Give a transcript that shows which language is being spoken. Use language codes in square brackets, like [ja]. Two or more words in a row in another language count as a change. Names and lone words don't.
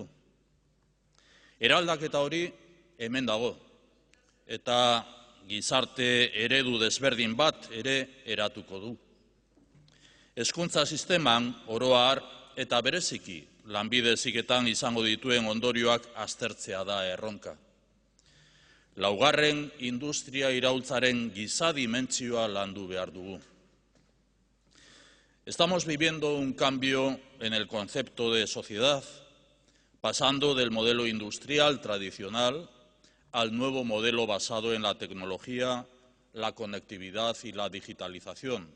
[eu] Eraldaketa hori hemen dago, eta gizarte eredu desberdin bat ere eratuko du. Hezkuntza sisteman oro har eta bereziki Lanbide Heziketan izango dituen ondorioak aztertzea da erronka. Laugarren industria iraultzaren giza dimentsioa landu behar dugu. [es] Estamos viviendo un cambio en el concepto de sociedad, pasando del modelo industrial tradicional al nuevo modelo basado en la tecnología, la conectividad y la digitalización.